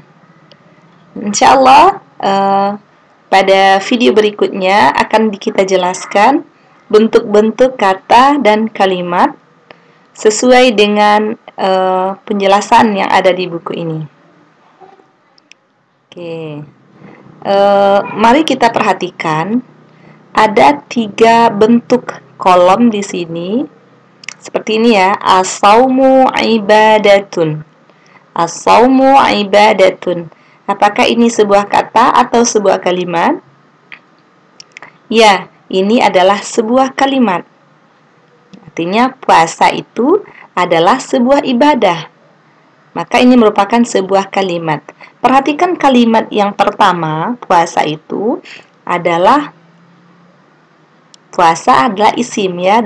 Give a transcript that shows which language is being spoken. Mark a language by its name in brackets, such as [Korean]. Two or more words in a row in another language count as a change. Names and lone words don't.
[Indonesian] Insyaallah pada video berikutnya akan kita jelaskan bentuk-bentuk kata dan kalimat sesuai dengan penjelasan yang ada di buku ini. Oke, mari kita perhatikan ada 3 bentuk kolom di sini. Seperti ini ya, [Arabic] الصوم عبادة. الصوم عبادة. [Indonesian] Apakah ini sebuah kata atau sebuah kalimat? Ya, ini adalah sebuah kalimat. Artinya puasa itu adalah sebuah ibadah. Maka ini merupakan sebuah kalimat. Perhatikan kalimat yang pertama, puasa itu adalah isim ya.